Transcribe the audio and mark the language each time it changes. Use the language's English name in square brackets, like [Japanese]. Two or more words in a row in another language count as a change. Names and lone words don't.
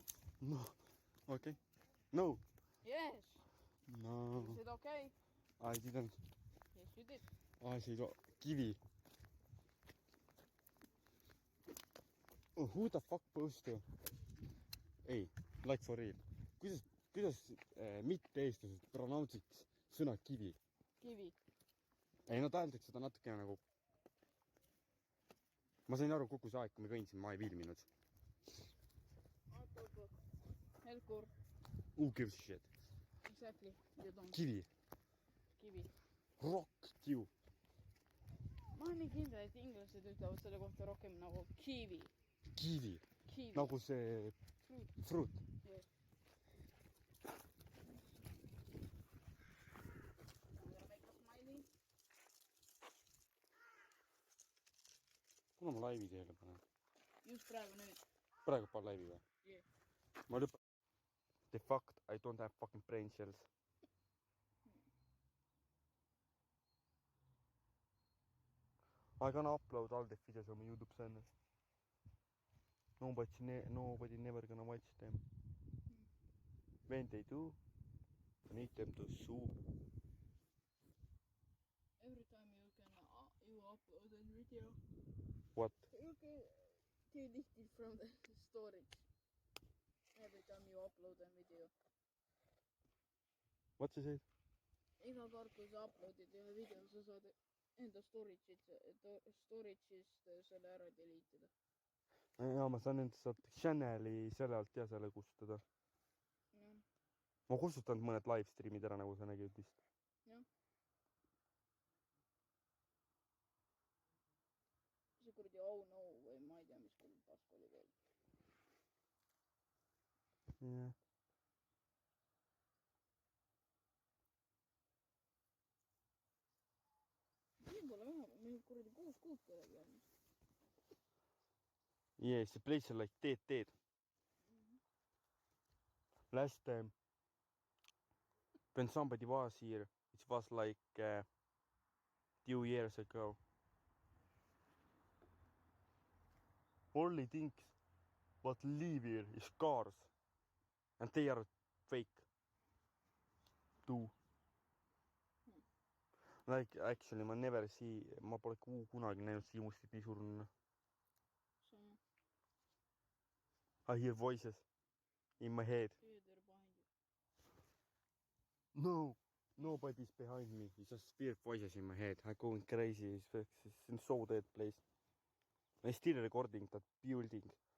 [English] No. Okay. No. Yes. No. You said okay. I didn't. Yes, you did. I said kiwi. Oh, who the fuck posted? Ei, like for real. [Estonian] kuidas mitte-eestlased pronounce'iks sõna kivi? Kivi. Ei, nad hääldaks seda natukene nagu... Ma sain aru kogu see aeg, kui me kõndsin, ma ei viilminud. Helkur. [English] Who gives a shit? Exactly. You don't. [Estonian] Kivi. Kivi. [English] Rock you. [Estonian] Ma olen nii kindel, et inglased ütlevad selle kohta rohkem nagu kiwi. Kivi. Kiwi. Nagu see... [English] Fruit. Yeah. I'm gonna make a smiley. [Estonian] Kuna ma laivi teele panen? Just praegu nüüd. Praegu panen laivi või? [English] Yeah. [Estonian] Ma lõpetan. [English] The fact I don't have fucking brain cells. I gonna upload all the videos on my YouTube channel. Nobody never gonna watch them. When they do, I need them to sue. Every time you upload a video, What? you can delete it from the storage. Every time you upload a video. What sa said? [Estonian] Iga kord, kui sa uploadid ühe video, sa saad enda storage'ist selle ära delete'ida. Jaa, ma saan enda saad channel'i selle alt ja selle kustutada. Jah. Ma kustutanud mõned [English] live streamid [Estonian] ära, nagu sa nägid vist. Jah. See kuradi [English] oh no [Estonian] või ma ei tea, mis küll pask oli veel. Jah. Siin pole vähe, meil kuradi 6 kuud kedagi olnud. [English] Yes, the place is like dead. Last time, when somebody was here, it was like 2 years ago. Only things what live here is cars. And they are fake. Too. Like actually [Estonian] ma [English] never see, [Estonian] ma pole kunagi näinud siimustit nii surnud. [English] I hear voices in my head. No, nobody's behind me. It's just weird voices in my head. I'm going crazy. It's so dead place. I'm still recording that building.